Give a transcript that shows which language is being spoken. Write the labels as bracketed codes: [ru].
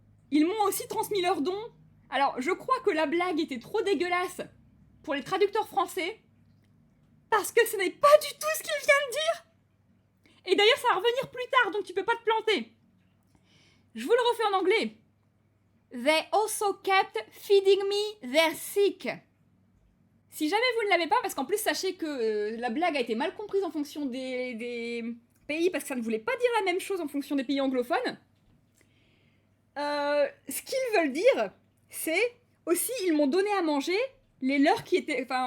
[fr] Ils m'ont aussi transmis leurs dons. Alors, je crois que la blague était trop dégueulasse pour les traducteurs français, parce que ce n'est pas du tout ce qu'il vient de dire. Et d'ailleurs, ça va revenir plus tard, donc tu peux pas te planter. Je vous le refais en anglais. [en] They also kept feeding me their sick. [fr] Si jamais vous ne l'avez pas, parce qu'en plus, sachez que la blague a été mal comprise en fonction des pays, parce que ça ne voulait pas dire la même chose en fonction des pays anglophones. Ce qu'ils veulent dire... c'est aussi, ils m'ont donné à manger les leurs qui étaient...